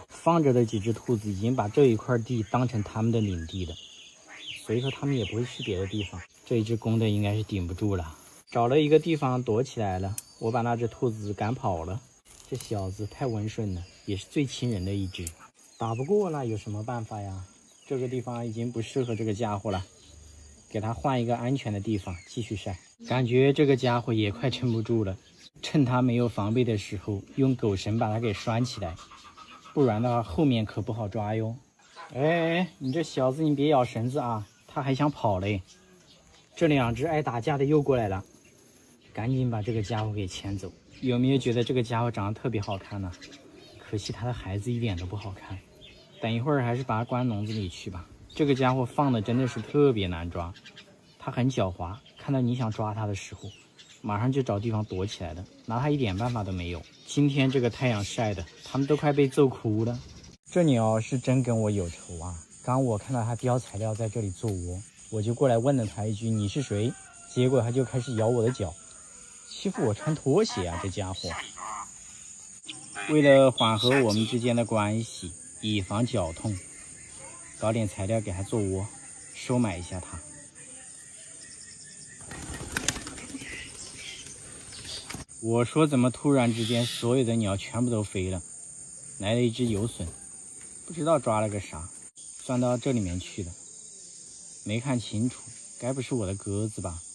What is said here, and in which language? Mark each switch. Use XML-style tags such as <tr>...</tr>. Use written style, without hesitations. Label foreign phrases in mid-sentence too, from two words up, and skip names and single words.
<zh>放着的幾只兔子已經把這一塊地當成他們的領地了，所以說他们也不会去別的地方。這一只公的應該是頂不住了，找了一個地方躲起來了。我把那只兔子趕跑了。這小子太溫順了，也是最親人的一只。打不過了，有什麼辦法呀？這個地方已經不適合這個家伙了，給他換一個安全的地方繼續曬。感覺這個家伙也快撐不住了，趁他沒有防備的時候，用狗繩把他給拴起來，不然的話後面可不好抓喲。哎，你這小子你別咬繩子啊，他還想跑嘞。這2只愛打架的又過來了，趕緊把這個家伙給牽走。有沒有覺得這個家伙長得特別好看呢？可惜他的孩子一點都不好看。等一會兒還是把它關籠子裡去吧。這個家伙放的真的是特別難抓，他很狡猾，看到你想抓他的時候，馬上就找地方躲起來了，拿他一點辦法都沒有。今天這個太陽曬的，他們都快被揍哭了。這鳥是真跟我有仇啊！剛我看到他叼材料在這裡做窩，我就過來問了他一句你是誰，結果他就開始咬我的腳，欺負我穿拖鞋啊！這家伙為了緩和我們之間的關係，以防腳痛，搞點材料給他做窩，收買一下他。我說怎麼突然之間所有的鳥全部都飛了，來了一只游隼，不知道抓了個啥，鑽到這裡面去了，沒看清楚，該不是我的鴿子吧？</zh>